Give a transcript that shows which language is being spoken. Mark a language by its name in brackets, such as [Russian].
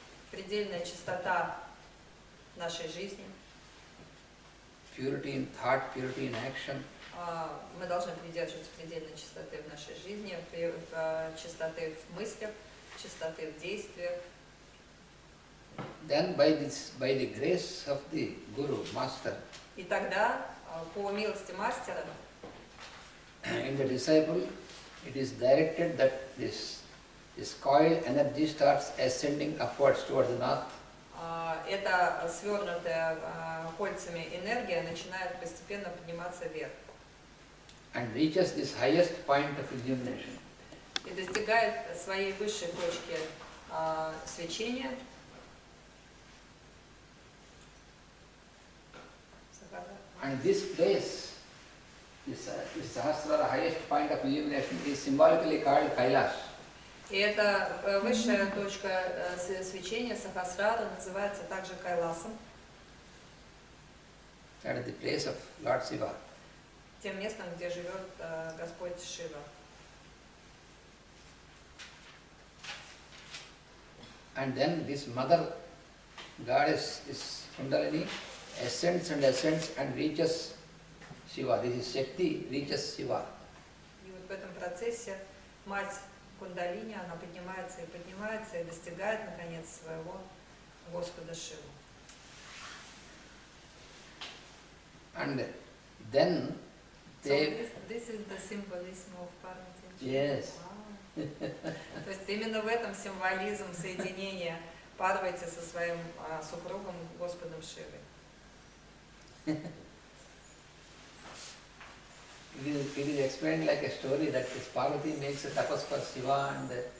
[Russian] Предельная чистота нашей жизни. [English] purity in thought, purity in action, [Russian] Мы должны придерживаться предельной чистоты в нашей жизни, чистоты в мыслях, чистоты в действиях. [English] then by the grace of the Guru, Master, [Russian] И тогда, по милости мастера, [English] in the disciple, it is directed that this coil energy starts ascending upwards towards the north. [Russian] эта свернутая кольцами энергия начинает постепенно подниматься вверх [English] And reaches this highest point of illumination. [Russian] и достигает своей высшей точки свечения. [English] And this place, this Sahasrara, the highest point of illumination, is symbolically called Kailash. [Russian] И эта высшая точка свечения Сахасрара называется также Кайласом, [English] That is the place of Lord Shiva. [Russian] тем местом, где живет Господь Шива. [English] And then this mother goddess, this Kundalini, ascends and reaches Shiva. This is Shakti, reaches Shiva. [Russian] И вот в этом процессе мать Кундалини, она поднимается и достигает, наконец, своего Господа Шиву. [English] And then So they... this is the symbolism of Parvati. Yes. Wow. [Russian] То есть именно в этом символизм соединения Парвати со своим супругом Господом Шивой. [English] It is explained like a story that this Parvati makes a tapas for Shiva and